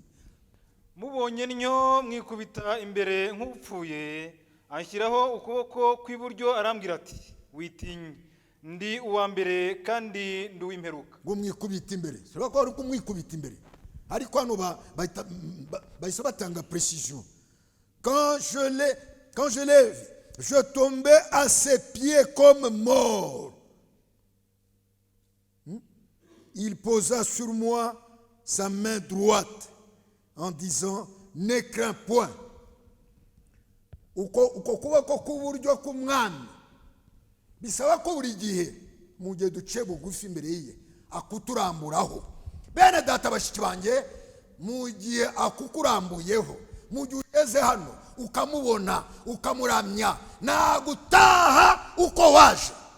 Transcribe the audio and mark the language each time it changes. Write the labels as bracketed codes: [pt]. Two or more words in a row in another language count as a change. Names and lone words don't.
[rw] Mubonye ntyo mwikubita imbere nk'upfuye, anshyiraho ukuboko kw'iburyo, arambwira ati, witinye, ndi uwa mbere kandi ndi uw'imperuka. Ngo mwikubita imbere, saba ko ari kumwikubita imbere. Ariko hano bahise batanga précision. [fr] Quand je lève, je tombais à ses pieds comme mort. Il posa sur moi sa main droite en disant, ne crains point. [rw] Uko kuboko k'uburyo k'umwami bisaba ko buri gihe mu gihe duciye bugufi imbere ye akuturamburaho. Bene data, bashiki banjye, mu gihe akukurambuyeho, mu gihe ugeze hano ukamubona, ukamuramya, nagutaha uko waje.